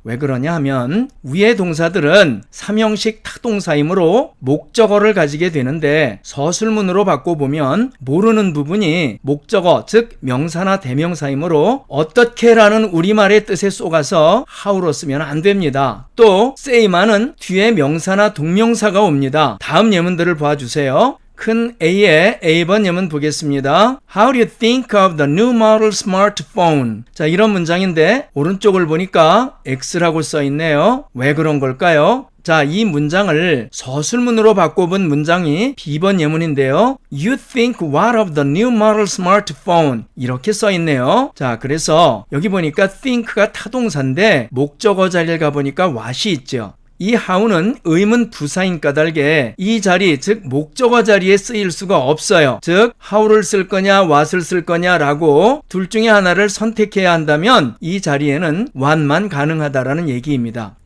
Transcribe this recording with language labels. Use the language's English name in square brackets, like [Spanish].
[Korean] 왜 그러냐 하면 위의 동사들은 삼형식 타동사이므로 목적어를 가지게 되는데 서술문으로 바꿔보면 모르는 부분이 목적어 즉 명사나 대명사이므로 어떻게 라는 우리말의 뜻에 쏘가서 how로 쓰면 안 됩니다. 또 say만은 뒤에 명사나 동명사가 옵니다. 다음 예문들을 봐주세요. 큰 A의 A번 예문 보겠습니다. [English] How do you think of the new model smartphone? [Korean] 자, 이런 문장인데 오른쪽을 보니까 X라고 써있네요. 왜 그런 걸까요? 자, 이 문장을 서술문으로 바꿔본 문장이 B번 예문인데요. [English] You think what of the new model smartphone? [Korean] 이렇게 써있네요. 자, 그래서 여기 보니까 think가 타동사인데 목적어 자리를 가보니까 what이 있죠. 이 how는 의문 부사인 까닭에 이 자리 즉 목적어 자리에 쓰일 수가 없어요. 즉 how를 쓸 거냐 what을 쓸 거냐라고 둘 중에 하나를 선택해야 한다면 이 자리에는 what만 가능하다라는 얘기입니다.